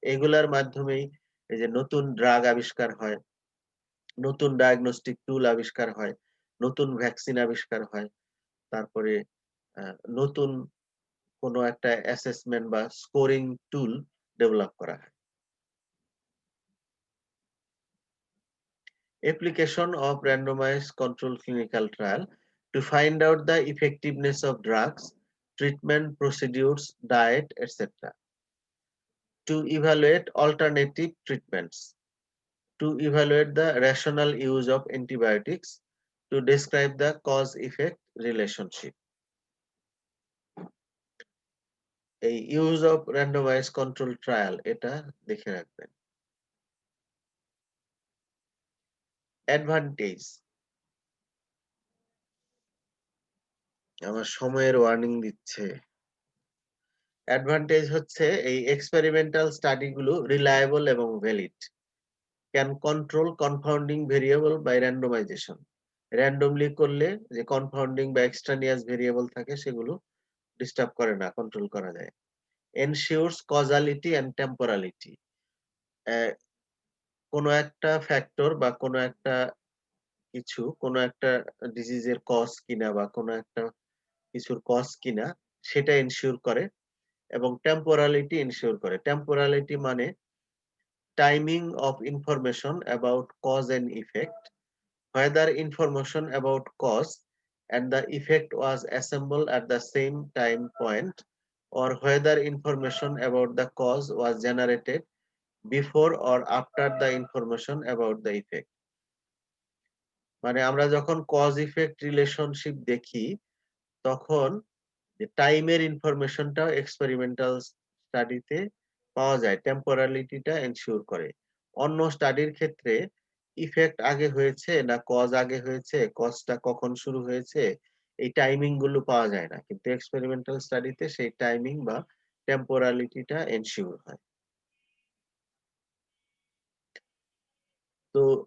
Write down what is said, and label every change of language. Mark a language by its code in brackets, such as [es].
[bn] এগুলার মাধ্যমেই এই যে নতুন ড্রাগ আবিষ্কার হয়, নতুন ডায়াগনস্টিক টুল আবিষ্কার হয়, নতুন ভ্যাকসিন আবিষ্কার হয়, তারপরে নতুন কোনো একটা অ্যাসেসমেন্ট বা স্কোরিং টুল ডেভেলপ করা হয়। [en] Application of randomized controlled clinical trial to find out the effectiveness of drugs, treatment procedures, diet, etc. To evaluate alternative treatments, to evaluate the rational use of antibiotics, to describe the cause-effect relationship. [bn] এই use of randomized controlled trial এটা দেখে রাখবেন। Advantage, আমার সময়ের warning দিচ্ছে। Advantage হচ্ছে এই experimental study গুলো রিলায়েবল এবং valid, [en] Can control confounding variable by randomization. [bn] Randomly করলে যে কনফাউন্ডিং বা এক্সট্রানিয়াস ভেরিয়েবল থাকে সেগুলো ডিস্টার্ব করে না, কন্ট্রোল করা যায়। [en] ensures causality and temporality, [bn] কোনো একটা ফ্যাক্টর বা কোনো একটা কিছু, কোনো একটা ডিজিজের কজ কিনা বা কোনো একটা কিছুর কজ কিনা সেটা এনশিওর করে, এবং টেম্পোরালিটি এনশিওর করে। [en] Temporality মানে timing of information about cause and effect, whether information about cause and the effect was assembled at the same time point, or whether information about the cause was generated before or after the information about the effect. [bn] মানে আমরা যখন cause effect relationship দেখি তখন টাইমের ইনফরমেশনটাও experimental স্টাডিতে পাওয়া যায়, টেম্পোরালিটিটা ensure করে। অন্য স্টাডির ক্ষেত্রে ইফেক্ট আগে হয়েছে না কজ আগে হয়েছে, কজটা কখন শুরু হয়েছে, এই টাইমিং গুলো পাওয়া যায় না, কিন্তু এক্সপেরিমেন্টাল স্টাডিতে সেই টাইমিং বা টেম্পোরালিটিটা এনশিওর হয়। তো